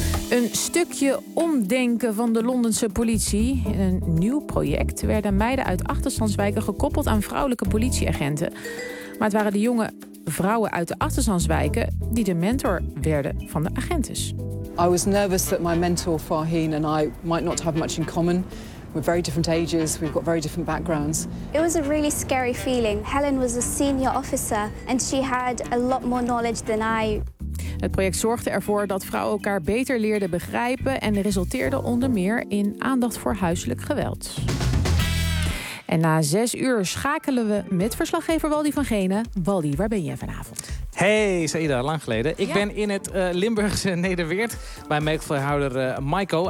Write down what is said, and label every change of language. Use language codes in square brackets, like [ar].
[nl] 1. Een stukje omdenken van de Londense politie. In een nieuw project werden meiden uit achterstandswijken gekoppeld aan vrouwelijke politieagenten. Maar het waren de jonge vrouwen uit de achterstandswijken die de mentor werden van de agentes. [en] I was nervous that my mentor Farheen and I might not have much in common. We're very different ages, we've got very different backgrounds. It was a really scary feeling. Helen was a senior officer and she had a lot more knowledge than I. [nl] Het project zorgde ervoor dat vrouwen elkaar beter leerden begrijpen en resulteerde onder meer in aandacht voor huiselijk geweld. En na 6 uur schakelen we met verslaggever Waldy van Genen. Waldy, waar ben je vanavond? Hey, Saïda, lang geleden. Ik ben in het Limburgse Nederweert bij melkveehouder Maiko.